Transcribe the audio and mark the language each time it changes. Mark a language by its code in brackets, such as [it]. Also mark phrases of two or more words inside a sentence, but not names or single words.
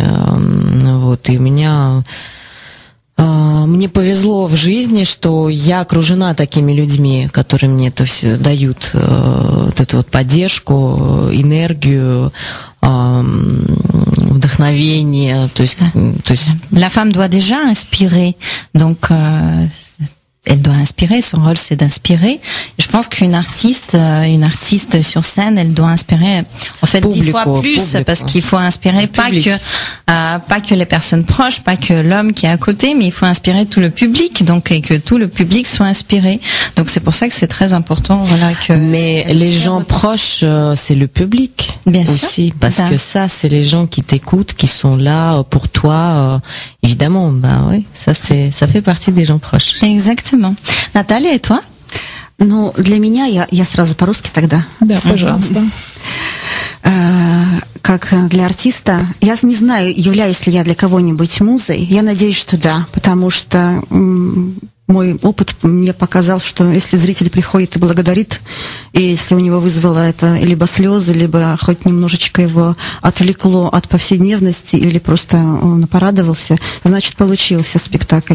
[ru] Вот, и мне повезло в жизни, что я окружена такими людьми, которые мне это все дают, вот эту вот поддержку, энергию, вдохновение. То есть... [fr] La femme doit déjà inspirer, donc elle doit inspirer, son rôle c'est d'inspirer. Je pense qu'une artiste sur scène, elle doit inspirer en fait 10 fois plus, parce qu'il faut inspirer pas que les personnes proches, pas que l'homme qui est à côté, mais il faut inspirer tout le public, donc, et que tout le public soit inspiré. Donc c'est pour ça que c'est très important, voilà, que. Mais les gens proches, c'est le public. Bien aussi, sûr, parce que ça, c'est les gens qui t'écoutent, qui sont là pour toi. Évidemment, oui, ça fait partie des gens proches. Exactement. [ru] Наталья, и toi? Ну, для меня, я сразу по-русски тогда. Да, пожалуйста. Как для артиста, я не знаю, являюсь ли я для кого-нибудь музой. Я надеюсь, что да, потому что мой опыт мне показал, что если зритель приходит и благодарит, и если у него вызвало это либо слезы, либо хоть немножечко его отвлекло от повседневности, или просто он порадовался, значит, получился спектакль.